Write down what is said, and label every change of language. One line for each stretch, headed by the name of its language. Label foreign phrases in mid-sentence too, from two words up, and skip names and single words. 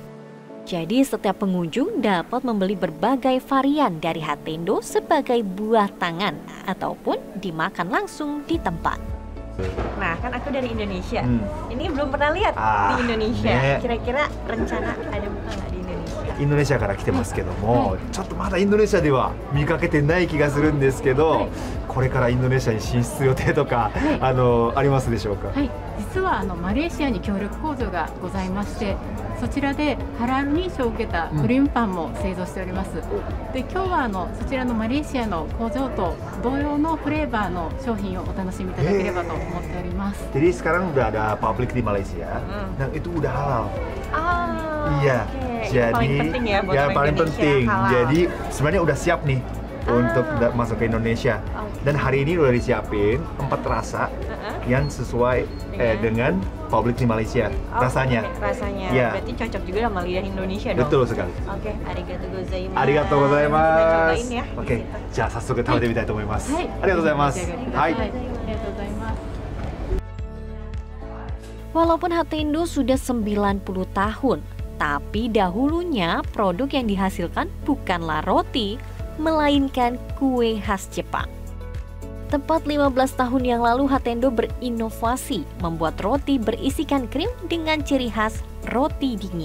Indonesian: Jadi setiap pengunjung dapat membeli berbagai varian dari Hatendo sebagai buah tangan ataupun dimakan langsung di tempat. Nah, kan aku dari Indonesia. Ini belum pernah lihat di Indonesia. Kira-kira rencana ada buka nggak di Indonesia?
Japanese: インドネシアから来てますけども、ちょっとまだインドネシアでは見かけてない気がするんですけど、これからインドネシアに進出予定とか、ありますでしょうか？はい、実はマレーシアに協力工場がございまして、そちらでハラル認証を受けたクリームパンも製造しております。で、今日はそちらのマレーシアの工場と同様のフレーバーの商品をお楽しみいただければと思っております。
Indonesian: Jadi sekarang udah ada pabrik di Malaysia, dan itu udah halal. Iya, jadi paling penting ya buat orang paling Indonesia, penting. halal. Jadi sebenarnya udah siap nih untuk masuk ke Indonesia. Dan hari ini udah disiapin 4 rasa yang sesuai dengan publik di Malaysia. Rasanya. Rasanya. Ya. Berarti cocok juga sama lidah Indonesia dong. Betul sekali. Oke,
Japanese: ありがとう ございます. Arigatou
Indonesian: Kita
Japanese: gozaimasu.
Indonesian: cobain ya. Oke,
Japanese: じゃあ早速食べてみたいと思います。はい、ありがとうございます。召し上がりください。はい。ありがとうございます。
Indonesian: Walaupun Hatendo sudah 90 tahun, Tapi dahulunya produk yang dihasilkan bukanlah roti, melainkan kue khas Jepang. Tepat 15 tahun yang lalu Hatendo berinovasi membuat roti berisikan krim dengan ciri khas roti dingin.